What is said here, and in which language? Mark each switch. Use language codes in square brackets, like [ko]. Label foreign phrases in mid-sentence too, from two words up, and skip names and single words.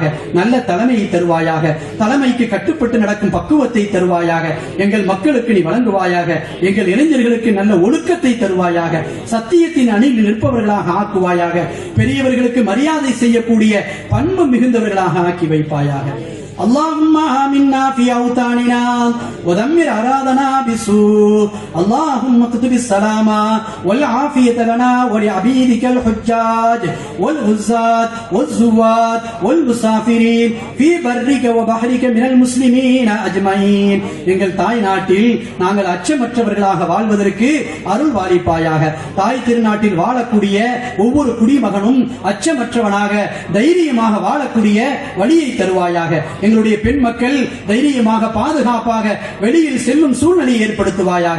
[ta] நல்ல தலைமையை தருவாயாக. தலைமைக்கு கட்டுப்பட்டு நடக்கும் பக்குவத்தை தருவாயாக. எங்கள் மக்களுக்கு நீ வழங்குவாயாக. எங்கள் இளைஞர்களுக்கு நல்ல ஒழுக்கத்தை தருவாயாக. சத்தியத்தின் அணியில் நிற்பவர்களாக ஆக்குவாயாக. பெரியவர்களுக்கு மரியாதை செய்யக்கூடிய பண்பு மிகுந்தவர்களாக ஆக்கி வைப்பாயாக. [ar] اللهم آمنا في أوطاننا ودمر أرادنا بسوء. اللهم اكتب السلام والعافية لنا ولعبيدك الحجاج والغزاة والزوات والمسافرين في برك وبحرك من المسلمين أجمعين. [ta] எங்கள் தாய் நாட்டில் நாங்கள் அச்சமற்றவர்களாக வாழ்வதற்கு அருள் பாலிப்பாயாக. தாய் திருநாட்டில் வாழக்கூடிய ஒவ்வொரு குடிமகனும் அச்சமற்றவனாக, தைரியமாக வாழக்கூடிய வழியை தருவாயாக. எங்களுடைய பெண் மக்கள் தைரியமாக பாதுகாப்பாக வெளியில் செல்லும் சூழ்நிலையை ஏற்படுத்துவாயாக.